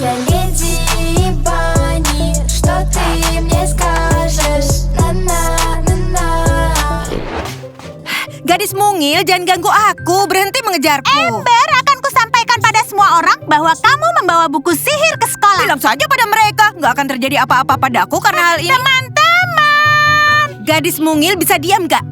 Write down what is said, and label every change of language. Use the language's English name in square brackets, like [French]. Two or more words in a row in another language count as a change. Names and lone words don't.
[Russian] тебя леди Банни. Что ты мне скажешь? На-на-на-на. [Indonesian] Gadis mungil, jangan ganggu aku. Berhenti mengejarku. Ember, akan kusampaikan pada semua orang bahwa kamu membawa buku sihir ke sekolah. Bilang saja pada mereka. Nggak akan terjadi apa-apa padaku karena hal ini. Teman-teman, Gadis mungil, bisa diam nggak?